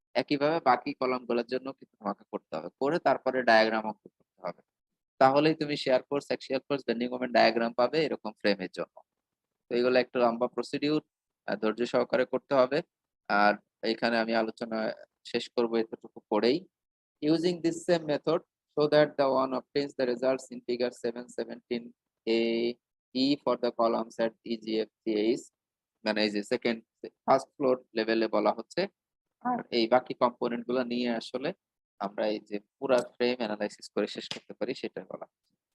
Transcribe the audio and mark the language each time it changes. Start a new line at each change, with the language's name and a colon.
Bangla: একইভাবে বাকি কলামগুলোর জন্য কিন্তু তোমাকে করতে হবে। করে তারপরে ডায়াগ্রাম অঙ্কন করতে হবে। তাহলেই তুমি share force, axial force, bending moment diagram পাবে এরকম ফ্রেমের জন্য। তো এগুলো একটু লম্বা প্রসিডিউর, ধৈর্য সহকারে করতে হবে। আর এখানে আমি আলোচনা শেষ করব এতটুকু পড়েই।
English: Using this same method, so that the one obtains the results in figure 717 a e for the columns at EGFCH,
Bangla: মানে এই যে ফার্স্ট ফ্লোর লেভেলে বলা হচ্ছে। আর এই বাকি কম্পোনেন্ট গুলো নিয়ে আসলে আমরা এই যে পুরা ফ্রেম অ্যানালাইসিস করে শেষ করতে পারি সেটা বলা হচ্ছে।